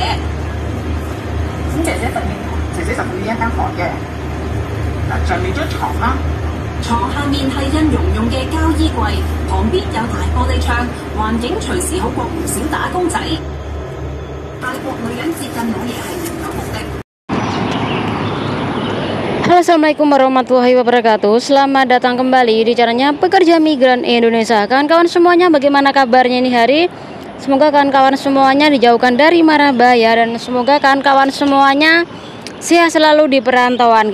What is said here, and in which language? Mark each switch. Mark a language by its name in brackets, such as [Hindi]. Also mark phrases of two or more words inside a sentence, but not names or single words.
[Cantonese] 咁姐姐就去呢一間房嘅，上面張床啦。床下面係印傭用嘅膠衣櫃，旁邊有大玻璃窗，環境隨時好過唔少打工仔。泰國女人接近老爺係另有目的。 [Arabic] Halo, السلام عليكم ورحمة الله وبركاته. [Indonesian] Selamat datang kembali di channelnya Pekerja Migran Indonesia. Kawan-kawan semuanya, bagaimana kabarnya ini hari? Semoga kawan-kawan semuanya dijauhkan dari mara bahaya dan semoga kawan-kawan semuanya sehat selalu di perantauan.